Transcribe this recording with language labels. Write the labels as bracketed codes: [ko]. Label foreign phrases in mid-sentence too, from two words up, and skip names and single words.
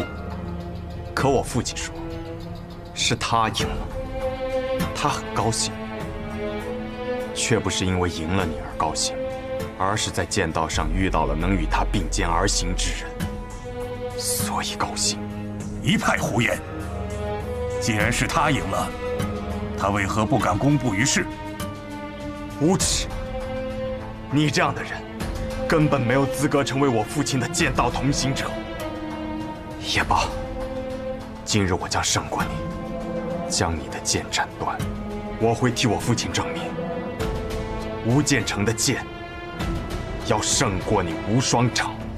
[zh] 可我父亲说，是他赢了，他很高興，卻不是因為贏了你而高興，而是在劍道上遇到了能與他並肩而行之人，所以高興。一派胡言！既然是他贏了，他為何不敢公布於世？無恥！你這樣的人，根本沒有資格成為我父親的劍道同行者。也罷，今日我將勝過你，將你的劍斬斷。我會替我父親證明，吳建成的劍要勝過你無雙城。